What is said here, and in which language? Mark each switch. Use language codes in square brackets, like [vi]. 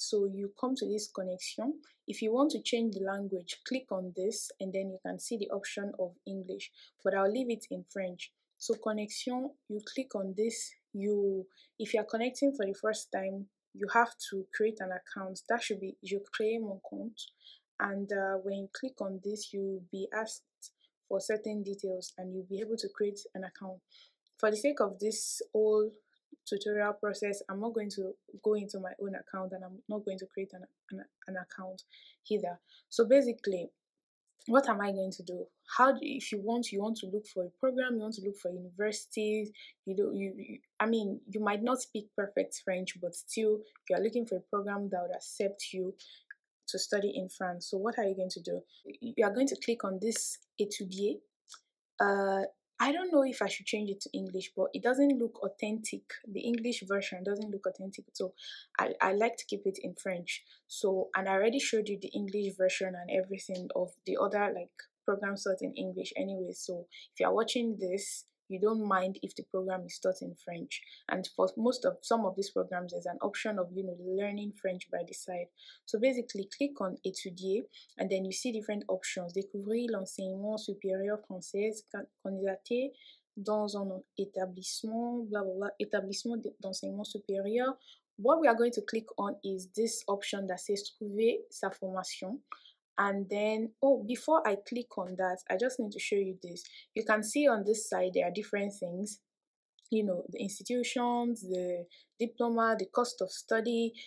[en] So you come to this connection. If you want to change the language, click on this and then you can see the option of English, but I'll leave it in French. So connection, you click on this. If you're connecting for the first time, you have to create an account. That should be [fr] Je crée mon compte. [en] And when you click on this, you'll be asked for certain details and you'll be able to create an account. For the sake of this whole tutorial process, I'm not going to go into my own account and I'm not going to create an account either. So basically, what am I going to do? If you want to look for a program, you want to look for universities, I mean, you might not speak perfect French, but still you are looking for a program that would accept you to study in France. So what are you going to do? You are going to click on this étudier. uh I don't know if I should change it to English, but it doesn't look authentic. The English version doesn't look authentic, so I like to keep it in French. So, and I already showed you the English version and everything of the other like programs taught in English anyway. So if you are watching this, you don't mind if the program is taught in French. And for some of these programs, there's an option of learning French by the side. So basically, click on étudier and then you see different options. [fr] Découvrir l'enseignement supérieur français, candidater dans un établissement, blah blah blah, établissement d'enseignement supérieur. [en] What we are going to click on is this option that says [fr] trouver sa formation. [en] And then, oh, before I click on that, I just need to show you this. You can see on this side there are different things, the institutions, the diploma, the cost of study.